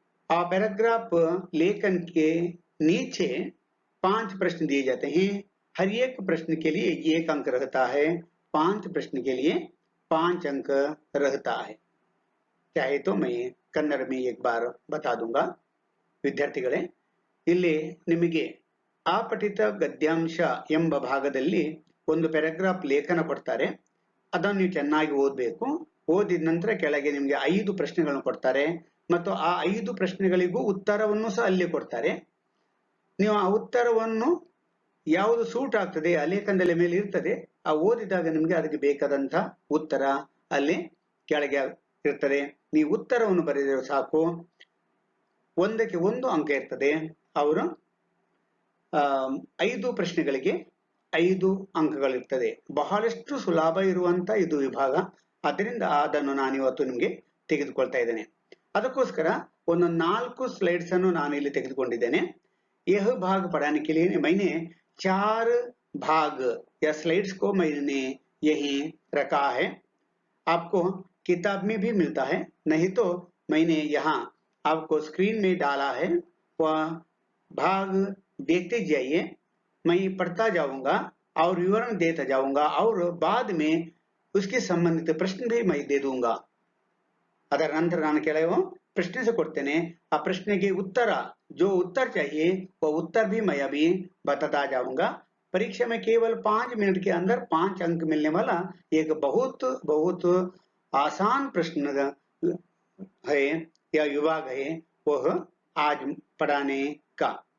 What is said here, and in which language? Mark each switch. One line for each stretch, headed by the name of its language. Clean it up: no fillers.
Hindi: Paragraph लेखन के नीचे 5 प्रश्न दिए जाते हैं। हर एक प्रश्न के लिए 1 अंक रहता है, 5 प्रश्न के लिए 5 अंक रहता है। चाहे तो मैं कन्नड़ में एक बार बता दूंगा।
Kannada: ವಿದ್ಯಾರ್ಥಿಗಳೇ, ಇಲ್ಲಿ ನಿಮಗೆ अपठित ಗದ್ಯಾಂಶ ಎಂಬ ಭಾಗದಲ್ಲಿ ಒಂದು ಪ್ಯಾರಾಗ್ರಾಫ್ ಲೇಖನ ಕೊಡ್ತಾರೆ. ಅದನ್ನು ನೀವು ಚೆನ್ನಾಗಿ ಓದಬೇಕು. ಓದಿದ ನಂತರ ಕೆಳಗೆ ನಿಮಗೆ 5 ಪ್ರಶ್ನೆಗಳನ್ನು ಕೊಡ್ತಾರೆ ಮತ್ತು ಆ 5 ಪ್ರಶ್ನೆಗಳಿಗೂ ಉತ್ತರವನ್ನು ಸಹ ಅಲ್ಲಿ ಕೊಡ್ತಾರೆ. ನೀವು ಆ ಉತ್ತರವನ್ನು ಯಾವುದು ಸೂಟ್ ಆಗ್ತದೆ ಆ ಲೇಖನದಲ್ಲಿ ಮೇಲೆ ಇರ್ತದೆ, ಆ ಓದಿದಾಗ ನಿಮಗೆ ಅದಕ್ಕೆ ಬೇಕಾದಂತ ಉತ್ತರ ಅಲ್ಲಿ ಕೆಳಗೆ ಇರ್ತದೆ. ನೀವು ಉತ್ತರವನ್ನು ಬರೆದರೆ ಸಾಕು. ಒಂದಕ್ಕೆ 1 ಅಂಕ ಇರ್ತದೆ. ಅವರು 5 ಪ್ರಶ್ನೆಗಳಿಗೆ 5 ಅಂಕಗಳಿರ್ತದೆ. ಬಹಳಷ್ಟು ಸುಲಭ ಇರುವಂತ ಇದು ವಿಭಾಗ. ಅದರಿಂದ ಅದನ್ನು ನಾನು ಇವತ್ತು ನಿಮಗೆ ತೆಗೆದುಕೊಳ್ತಾ ಇದ್ದೇನೆ. ಅದಕ್ಕೋಸ್ಕರ ಒಂದು 4 स्लाइड्स अನ್ನು ನಾನು ಇಲ್ಲಿ ತೆಗೆದುಕೊಂಡಿದ್ದೇನೆ.
Hindi: यह भाग पढ़ाने के लिए मैंने 4 भाग या स्लाइड्स को मैंने यही रखा है। आपको किताब में भी मिलता है, नहीं तो मैंने यहाँ आपको स्क्रीन में डाला है। वह भाग देखते जाइए। मैं पढ़ता जाऊंगा और विवरण देता जाऊंगा और बाद में उसके संबंधित प्रश्न भी मैं दे दूंगा।
Kannada: ಅದರ ನಂತರ ನಾನು ಕೆಲವು प्रश्न ಕೊಡ್ತೇನೆ. ಆ ಪ್ರಶ್ನೆಗೆ ಉತ್ತರ
Hindi: जो उत्तर चाहिए वो उत्तर भी मैं अभी बताता जाऊंगा। परीक्षा में केवल 5 मिनट के अंदर 5 अंक मिलने वाला एक बहुत बहुत आसान प्रश्न है या विभाग है, वह आज पढ़ाने का।